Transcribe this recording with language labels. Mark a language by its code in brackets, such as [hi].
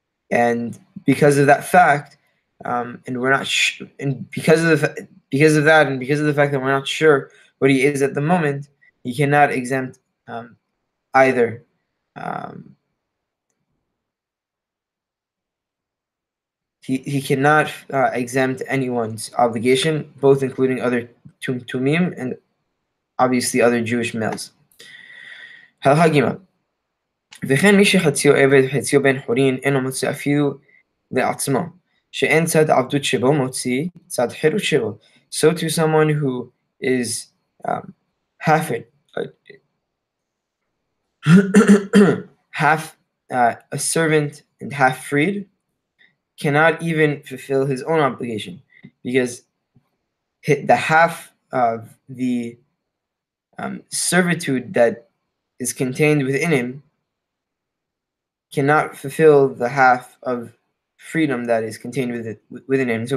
[en] And because of that fact, and we're not, and because of that, and because of the fact that we're not sure what he is at the moment, he cannot exempt either. He cannot exempt anyone's obligation, both including other tumim and obviously other Jewish males. [he] הלכה ג' וכן מי שחציו עבד וחציו בן חורין אינו מוציא אפילו לעצמו, שאין צד עבדות שבו מוציא צד חירות שבו. [en] So to someone who is half a servant and half freed cannot even fulfill his own obligation, because the half of the servitude that is contained within him cannot fulfill the half of freedom that is contained within him.